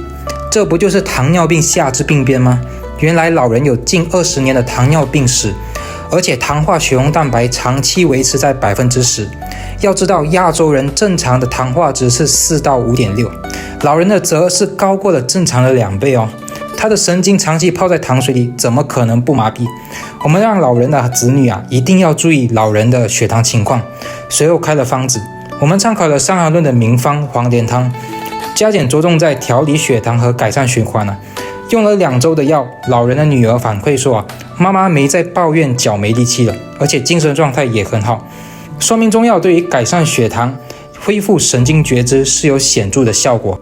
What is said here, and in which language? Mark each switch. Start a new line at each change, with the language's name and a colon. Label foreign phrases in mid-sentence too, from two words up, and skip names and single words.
Chinese: 這不就是糖尿病下肢病變嗎？原來老人有近20年的糖尿病史，而且糖化血紅蛋白長期維持在 10%。要知道亞洲人正常的糖化值是4到 5.6， 老人的則是高過了正常的2倍他的神經長期泡在糖水裡，怎麼可能不麻痹？我們讓老人的子女一定要注意老人的血糖情況，隨後開了方子。我們參考了伤寒論的名方黃連湯，加減着重在調理血糖和改善循環用了2周的藥，老人的女兒反饋說媽媽沒再抱怨腳沒力氣了，而且精神狀態也很好，說明中藥對於改善血糖、恢復神經覺知是有顯著的效果。